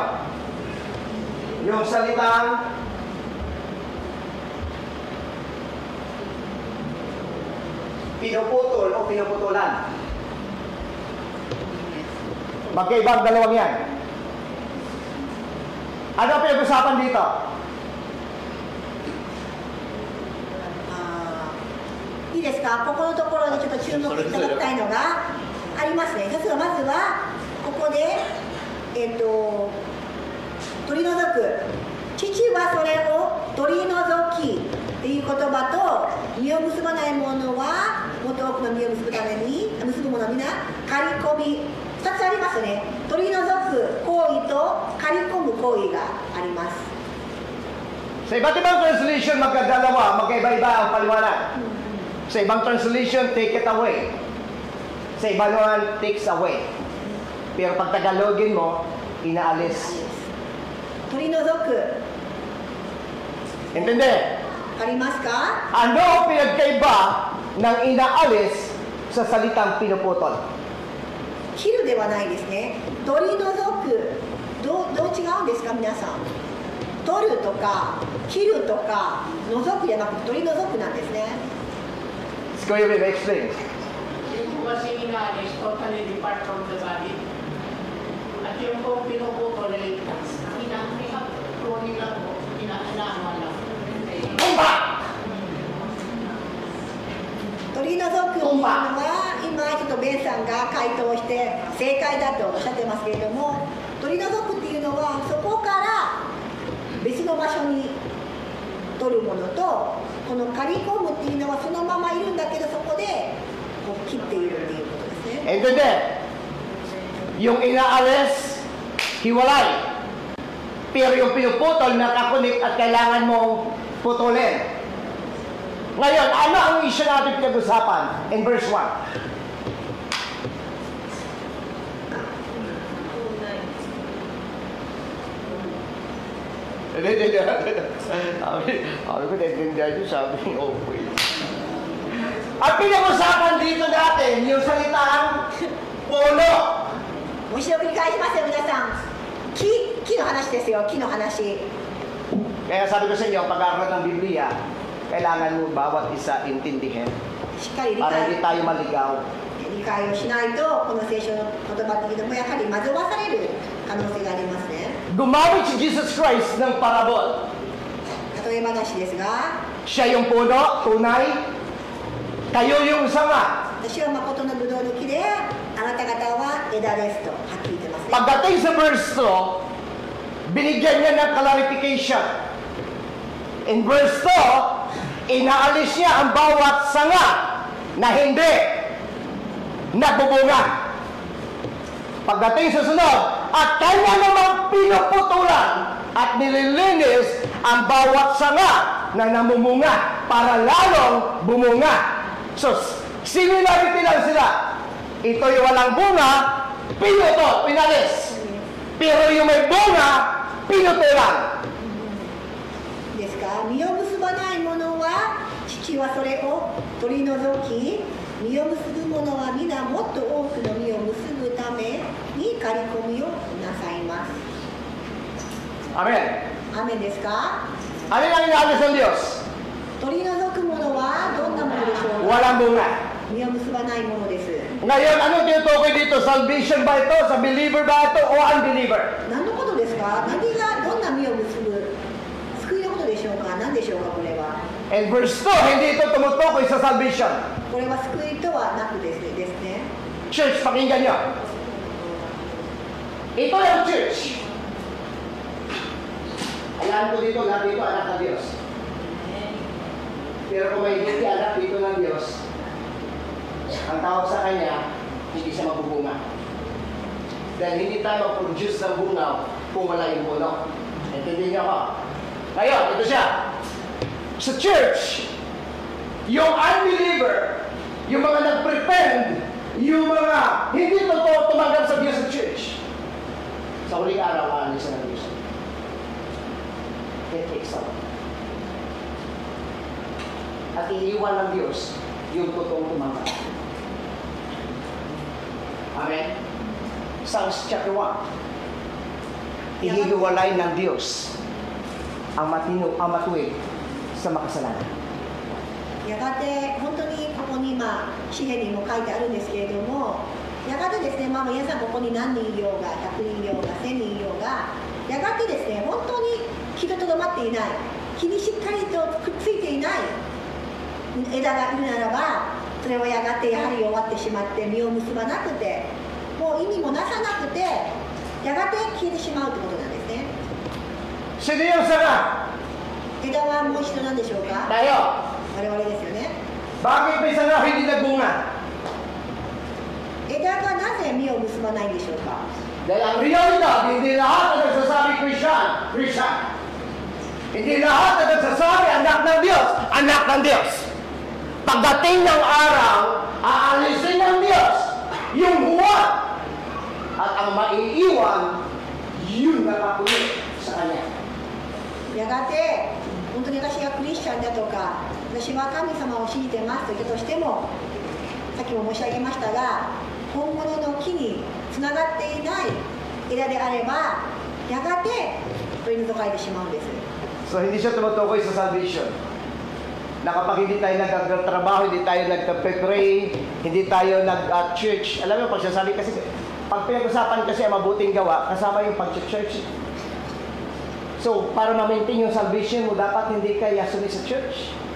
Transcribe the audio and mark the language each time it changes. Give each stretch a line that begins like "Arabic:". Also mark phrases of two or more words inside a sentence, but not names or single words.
Filipino: Yung salitang pinuputol o pinuputulan. Magkaibang dalawang yan. Ano ang pinag-usapan dito?
Japanese: いいですか、ここのところにちょっと注目いただきたいのがありますね。一つはまずはここで、取り除く、父はそれを取り除きっていう言葉と、実を結ばないものはもっと多くの実を結ぶために結ぶものは皆刈り込み、2つありますね。取り除く行為と刈り込む行為があります。
Filipino: Sa iba't ibang translation, magkadalawa, magkaiba-iba ang paliwanag. Sa ibang translation,
English: take it away.
Filipino: Sa ibang naman,
English: takes away.
Filipino: Pero pag Tagalogin mo, inaalis.
Japanese: 取り除く、
Filipino: Intindi?
Japanese: ありますか？
Filipino: Ano ang pinagkaiba ng inaalis sa salitang pinuputol?
Japanese: 切るではないですね。取り除く。どう違うんですか皆さん？取るとか切るとか除くじゃなくて取り除くなんですね。
Filipino: Kuya Bim, explain. Yung po kasi inaalis,
English: totally depart from the body.
Filipino: At yung po pinuputol, pinag-pruning lang po, inaalaman lang. Tumba!
Japanese: 取り除くというのは今ちょっとベンさんが回答して正解だとおっしゃってますけれども、取り除くっていうのはそこから別の場所に取るものと、この刈り込むっていうのはそのままいるんだけどそこでこう切っているっていうことですね。
Filipino: Intindi? Yung inaalis, hiwalay. Pero yung pinuputol, nakakunik at kailangan mong putulin. Ngayon, ano ang issue natin pinag-usapan
English: in verse
Filipino: 1? Hindi. Sabi ko, naintindihan nyo, sabi ko, okay. Ang pinag-usapan dito natin, yung salitang puno.
Japanese: もう一度繰り返しますよ皆さん。木の話ですよ、木の話。
Filipino: Kaya sabi ko sa inyo, pag-aaral ng Biblia, kailangan mo bawat isa intindihin
Japanese: しっかり理
Filipino: para hindi
Japanese: 解
Filipino: tayo maligaw.
Japanese: 理解をしないとこの聖書の言葉っていうのもやはり惑わされる可能性がありますね。
Filipino: Gumamit si Jesus Christ ng parabol.
Japanese: 例え話ですが、
Filipino: Siya yung puno, tunay. Kayo yung sanga.
Japanese: 私は誠のブドウの木で、あなた方は枝ですとはっきり言ってますね。
Filipino: Pagdating sa verse 2, binigyan niya ng clarification.
English: In verse
Filipino: 2, inaalis niya ang bawat sanga na hindi nagbubunga. Pagdating sa sunod, at kanya namang pinuputulan at nililinis ang bawat sanga na namumunga para lalong bumunga. So, similarity lang sila. Ito yung walang bunga, pinutol, pinalis. Pero yung may bunga, pinutulan.
Japanese: ですか、実を結ばないものは父はそれを取り除き、実を結ぶものは皆もっと多くの実を結ぶために刈り込みをなさいます。
Filipino: Amen.
Japanese: アーメンですか？
Filipino: Ano lang inaalis ng Diyos?
Japanese: 取り除くものはどんなものでしょうか？
Filipino: Walang bunga.
Japanese: 実を結ばないものです。
Filipino: Ngayon, anong tinutukoy dito? Salvation ba ito? Sa believer ba ito? O unbeliever?
Japanese: 何のことですか？何がどんな実を結ぶ救いのことでしょうか？何でしょうかこれは？
English: And verse
Filipino: 2, hindi ito tumutukoy sa salvation.
Japanese: これは救いとはなくですね。
Filipino: Church, pakinggan nyo. Ito yung church. Alam ko dito, lahat dito anak ng Diyos. Pero kung may hindi anak dito ng Diyos, ang tawag sa kanya, hindi siya magbubunga. Dahil hindi tayo mag-produce ng bunga kung wala yung puno. Intindihin niyo ako. Ngayon, ito siya. Sa church, yung unbeliever, yung mga nag-pretend, yung mga hindi totoo tumanggap sa Diyos sa church, sa huling araw, aalis na ng Diyos.
English: It takes out.
Filipino: At iiwan ng Diyos yung totoong tumanggap. Amen? Psalms chapter 1. Ihihiwalay ng Diyos ang matino, ang matuwid sa makasalanan.
Japanese: やがて本当にここに今詩篇にも書いてあるんですけれども、やがてですね、皆さんここに何人いようが100人いようが1000人いようが、やがてですね、本当に木ととどまっていない、木にしっかりとくっついていない枝がいるならば、それはやがてやはり終わってしまって実を結ばなくて、もう意味もなさなくて、やがて消えてしまうということなんですね。
Filipino: Sino yung sanga?
Japanese: 枝はもう一度何でしょうか？
Filipino: Tayo.
Japanese: 我々ですよね。
Filipino: Bakit may sanga hindi nagbunga?
Japanese: 枝がなぜ実を結ばないんでしょうか？
Filipino: Dahil ang realidad, hindi lahat na nagsasabi Christian. Hindi lahat na nagsasabi anak ng Diyos, anak ng Diyos. Pagdating ng araw, aalisin ng Diyos yung huwad at ang maiiwan, yun nakakulit sa Kanya.
Japanese: やがて本当に私がクリスチャンだとか、私は神様を信じてますと言ったとしても、さっきも申し上げましたが、本物の木につながっていない枝であれば、やがて取り除かれてしまうんです。
Filipino: So, hindi siya tumutukoy sa salvation. Na kapag hindi tayo nagtatrabaho, hindi tayo nagpe-pray, hindi tayo nag-church. Alam mo, pagsasabi kasi, pag pinag-usapan kasi ang mabuting gawa, kasama yung pag-church. So, para ma-maintain yung salvation mo, dapat hindi ka yasumi sa church.